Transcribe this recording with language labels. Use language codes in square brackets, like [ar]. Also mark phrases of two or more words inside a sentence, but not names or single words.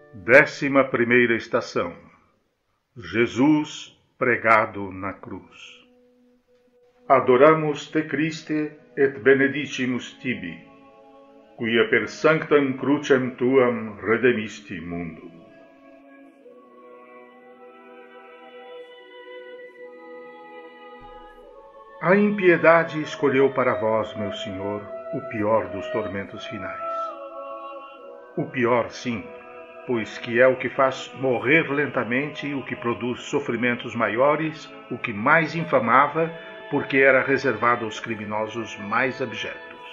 [pt] 11ª estação. Jesus pregado na cruz. [la] Adoramos te Christe et benedicimus tibi, quia per sanctam crucem tuam redemisti mundum. [pt] A impiedade escolheu para vós, meu Senhor, o pior dos tormentos finais. O pior, sim, pois que é o que faz morrer lentamente, o que produz sofrimentos maiores, o que mais infamava, porque era reservado aos criminosos mais abjetos.